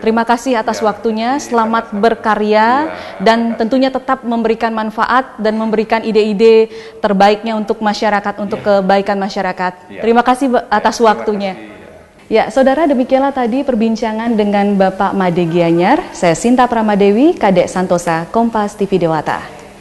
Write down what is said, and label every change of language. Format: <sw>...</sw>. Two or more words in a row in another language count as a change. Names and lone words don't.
<id>Terima kasih atas waktunya, selamat berkarya dan tentunya tetap memberikan manfaat dan memberikan ide-ide terbaiknya untuk masyarakat, untuk kebaikan masyarakat. Terima kasih atas waktunya. Ya, saudara, demikianlah tadi perbincangan dengan Bapak Made Gianyar. Saya Sinta Pramadewi, Kadek Santosa, Kompas TV Dewata.</id>